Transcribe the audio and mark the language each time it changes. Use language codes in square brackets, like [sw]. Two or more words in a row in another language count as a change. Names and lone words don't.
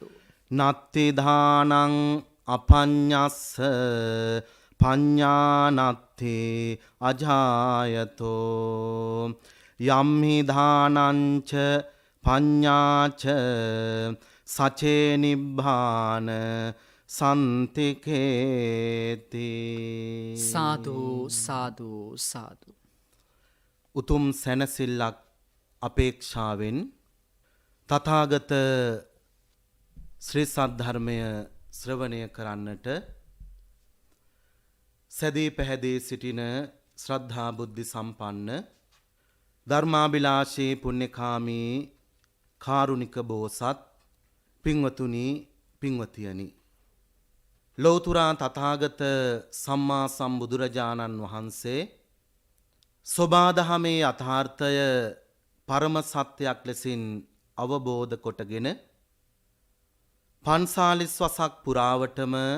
[pi] නත්ති දානං අපඤ්ඤස්ස පඤ්ඤානත්ති අජායතෝ යම්හි දානංච පඤ්ඤාච සචේ නිබ්බාන සන්තිකේති. සාදු සාදු සාදු. [si] උතුම් සැනසිල්ලක් අපේක්ෂාවෙන් තථාගත ශ්‍රී සද්ධර්මය ශ්‍රවණය කරන්නට සැදී පැහැදී සිටින ශ්‍රද්ධා බුද්ධි සම්පන්න ධර්මාභිලාෂී පුණ්‍යකාමී කාරුණික බෝසත් පින්වතුනි පින්වතියනි, ලෞතුරා තථාගත සම්මා සම්බුදුරජාණන් වහන්සේ සෝබාදහමේ යථාර්ථය පරම සත්‍යයක් ලෙසින් අවබෝධ කොටගෙන 45 වසක් පුරාවටම